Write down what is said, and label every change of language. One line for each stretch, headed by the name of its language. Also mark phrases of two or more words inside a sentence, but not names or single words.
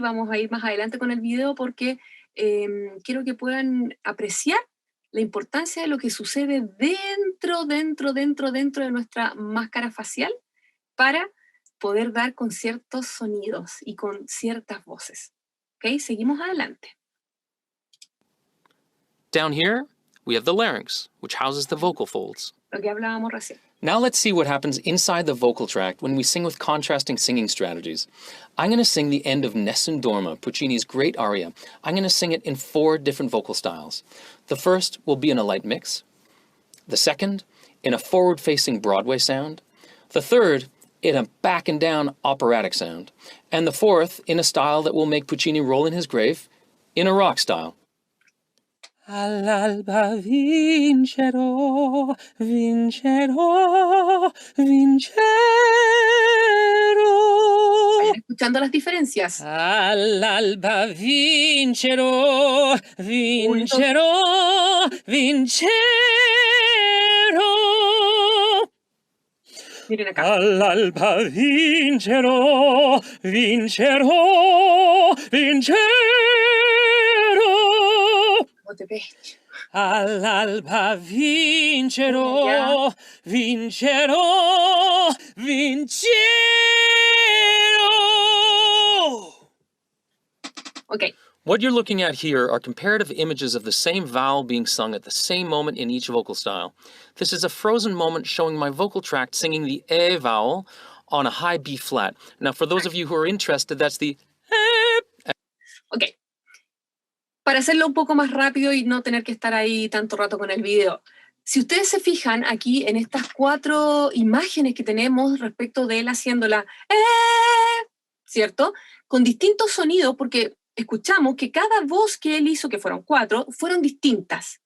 Spanish: Vamos a ir más adelante con el video porque quiero que puedan apreciar la importancia de lo que sucede dentro de nuestra máscara facial para poder dar con ciertos sonidos y con ciertas voces. ¿Ok? Seguimos adelante.
English: Down here, we have the larynx, which houses the vocal folds.
Spanish: Lo que hablábamos recién.
English: Now let's see what happens inside the vocal tract when we sing with contrasting singing strategies. I'm going to sing the end of Nessun Dorma, Puccini's great aria. I'm going to sing it in 4 different vocal styles. The first will be in a light mix. The second, in a forward-facing Broadway sound. The third, in a back and down operatic sound. And the fourth, in a style that will make Puccini roll in his grave, in a rock style.
Italian: All'alba vincerò, vincerò, vincerò.
Spanish: ¿Vayan escuchando las diferencias?
Italian: All'alba vincerò, vincerò, vincerò.
Spanish: Miren acá.
Italian: All'alba vincerò, vincerò, vincerò.
Spanish: Voz de pecho.
Italian: All'alba vincerò, vincerò, vincerò.
Spanish: Ok.
English: What you're looking at here are comparative images of the same vowel being sung at the same moment in each vocal style. This is a frozen moment showing my vocal tract singing the E vowel on a high B flat. Now, for those of you who are interested, that's the Ok.
Spanish: Para hacerlo un poco más rápido y no tener que estar ahí tanto rato con el video. Si ustedes se fijan aquí en estas 4 imágenes que tenemos respecto de él haciéndola, ¿cierto? Con distintos sonidos, porque escuchamos que cada voz que él hizo, que fueron 4, fueron distintas.